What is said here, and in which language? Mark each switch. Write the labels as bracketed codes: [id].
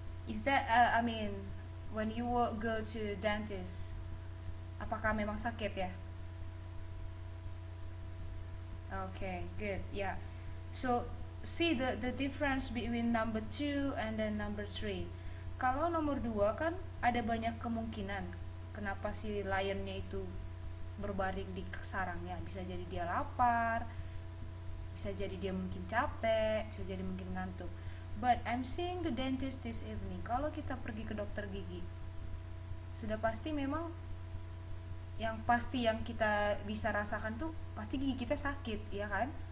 [en] Is that I mean, when you go to dentist, [id] apakah memang sakit ya? [en] Okay, good. Yeah. So see the difference between number 2 and then number 3. [id] Kalau nomor 2 kan ada banyak kemungkinan kenapa si lionnya itu berbaring di sarangnya. Bisa jadi dia lapar, bisa jadi dia mungkin capek, bisa jadi mungkin ngantuk. [en] But I'm seeing the dentist this evening. [id] Kalau kita pergi ke dokter gigi, sudah pasti memang yang kita bisa rasakan tuh pasti gigi kita sakit, ya kan?